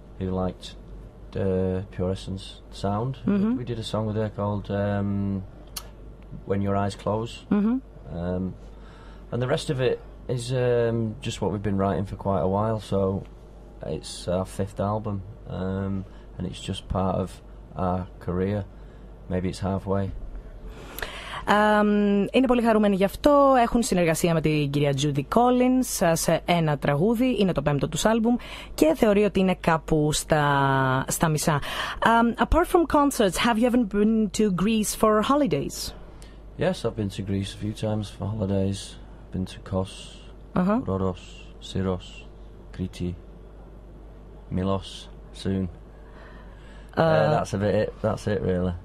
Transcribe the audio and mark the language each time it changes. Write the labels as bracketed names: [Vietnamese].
[English] Who liked Puressence sound. We did a song with her called When Your Eyes Close. And the rest of it is just what we've been writing for quite a while, so it's our 5th album, and it's just part of our career. Maybe it's halfway. [Greek] Είναι πολύ χαρούμενοι γι' αυτό. Έχουν συνεργασία με την κυρία Judy Collins σε ένα τραγούδι. Είναι το 5ο τους άλμπουμ και θεωρεί ότι είναι κάπου στα μισά. [English] Apart from concerts, have you ever been to Greece for holidays? Yes, I've been to Greece a few times for holidays. Been to Kos, Rhodos, Syros, Crete, Milos soon. That's it really.